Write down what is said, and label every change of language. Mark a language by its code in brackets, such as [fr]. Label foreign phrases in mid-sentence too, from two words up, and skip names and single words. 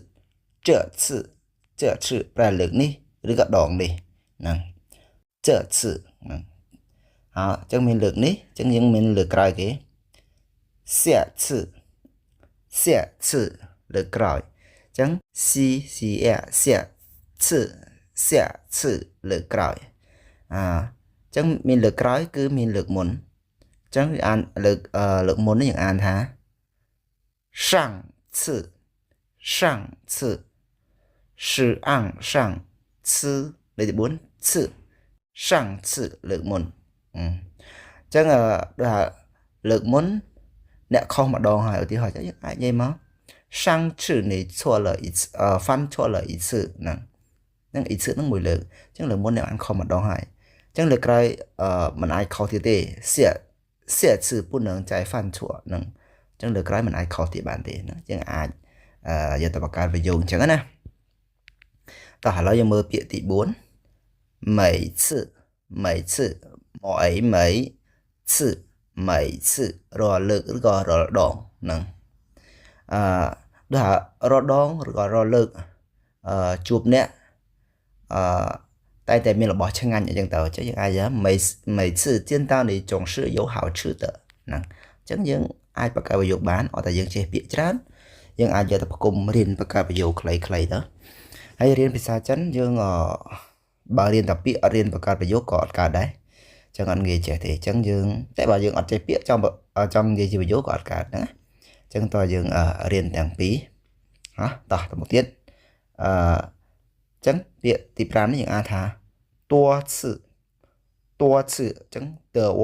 [km] 这次ប្រែលើកនេះឬក៏ដងនេះហ្នឹង这次ហ្នឹងអញ្ចឹងមានលើកនេះអញ្ចឹងយើងមានលើកក្រោយគេ下次លើកក្រោយអញ្ចឹង下次លើកក្រោយអញ្ចឹងមានលើកក្រោយគឺមានលើកមុនអញ្ចឹងអានលើកមុននេះយើងអានថា [zh] 上次是按上 [km] 次លេខ 4次上次លើកមុនអញ្ចឹងដូចថាលើកមុនអ្នកខុសម្ដងហើយឧទាហរណ៍ យើងអាចនិយាយមក [zh] 上次你错了一次犯错了一次 [km] ហ្នឹង一次ហ្នឹងមួយលើកអញ្ចឹងលើកមុនអ្នកបានខុសម្ដងហើយអញ្ចឹងលើកក្រោយមិនអាចខុសទៀតទេ [zh] 下次不能再犯错 [km] ហ្នឹងអញ្ចឹងលើកក្រោយមិនអាចខុសទៀតបានទេណាយើងអាចយកទៅបង្កើតប្រយោគអញ្ចឹងណាតោះឥឡូវយើងមើលពាក្យទី4 每次មកអី每次រាល់លើកឬក៏រាល់ដងហ្នឹងដូចថារាល់ដងឬក៏រាល់លើកជួបអ្នកតែមានរបស់ឆ្ងាញ់អញ្ចឹងទៅអញ្ចឹងយើងអាច [zh] 每次见到你总是有好吃的 [km] ហ្នឹងអញ្ចឹងយើងអាចបង្កើតប្រយោគបានអត់តែយើងចេះពាក្យច្រើន យើងអាចយកទៅប្រគំរៀនបង្កើតប្រយោគខ្លីៗទៅហើយរៀនភាសាចិនយើងបើរៀនតែពាក្យអត់រៀនបង្កើតប្រយោគក៏អត់កើតដែរអញ្ចឹងអត់ងាយចេះទេអញ្ចឹងយើងតែបើយើងអត់ចេះពាក្យចង់និយាយជាប្រយោគក៏អត់កើតហ្នឹងអញ្ចឹងតើយើងរៀនទាំងពីរតោះទៅមុខទៀតអញ្ចឹងពាក្យទី5នេះយើងអានថា多次អញ្ចឹង多